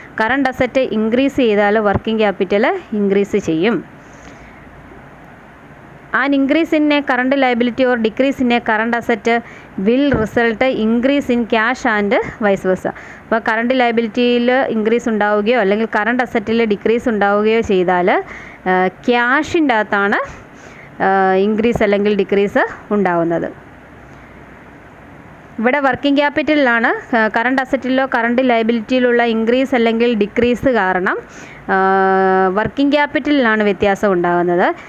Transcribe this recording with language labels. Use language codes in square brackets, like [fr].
[ml] Current asset increase ചെയ്താൽ working capital increase ചെയ്യും. [en] An increase in a current liability or decrease in a current asset will result increase in cash and vice versa. [ml] അപ്പോൾ current ലയബിലിറ്റിയിൽ increase ഉണ്ടാവുകയോ അല്ലെങ്കിൽ current അസറ്റിൽ decrease ഉണ്ടാവുകയോ ചെയ്താൽ ക്യാഷിൻ്റെ അകത്താണ് increase അല്ലെങ്കിൽ decrease ഉണ്ടാവുന്നത്. ഇവിടെ working ക്യാപിറ്റലിലാണ് current അസറ്റിലോ current ലയബിലിറ്റിയിലുള്ള increase അല്ലെങ്കിൽ decrease കാരണം working ക്യാപിറ്റലിലാണ് വ്യത്യാസം ഉണ്ടാകുന്നത്.